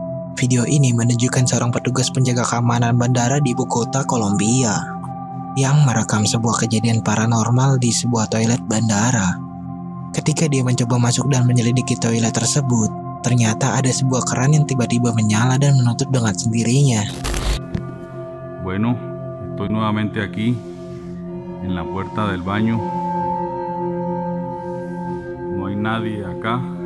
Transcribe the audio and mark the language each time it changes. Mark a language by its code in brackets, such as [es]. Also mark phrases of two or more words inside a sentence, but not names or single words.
[id] Video ini menunjukkan seorang petugas penjaga keamanan bandara di ibu kota Kolombia yang merekam sebuah kejadian paranormal di sebuah toilet bandara. Ketika dia mencoba masuk dan menyelidiki toilet tersebut, ternyata ada sebuah keran yang tiba-tiba menyala dan menutup dengan sendirinya. [es] Bueno, estoy nuevamente aquí en la puerta del baño. No hay nadie acá.